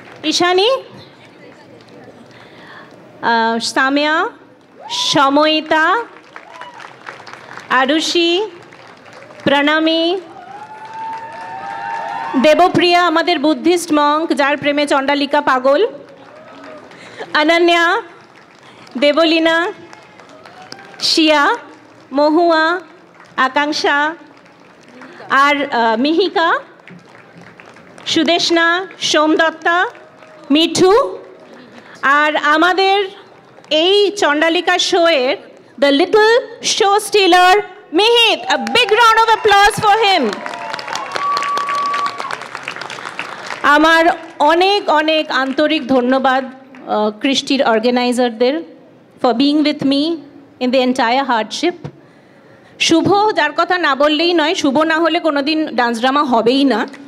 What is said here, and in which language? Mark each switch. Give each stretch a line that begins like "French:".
Bangla: ঈশানী, সামিয়া, সময়িতা, আরুষি, প্রণামী, দেবপ্রিয়া আমাদের Buddhist Monk যার প্রেমে চণ্ডালিকা পাগল, অনন্যা, দেবলীনা, শিয়া, মহুয়া, আকাঙ্ক্ষা, আর মিহিকা, সুদেশনা, সোমদত্তা, মিঠু, আর আমাদের এই চণ্ডালিকা শোয়ের the little show Stiller মিহিত।
English: A big round of applause for him.
Bangla: আমার অনেক অনেক আন্তরিক ধন্যবাদ কৃষ্টির অর্গানাইজারদের
English: For being with me in the entire hardship.
Bangla: শুভ, যার কথা না বললেই নয়, শুভ না হলে কোনোদিন ডান্স ড্রামা হবেই না।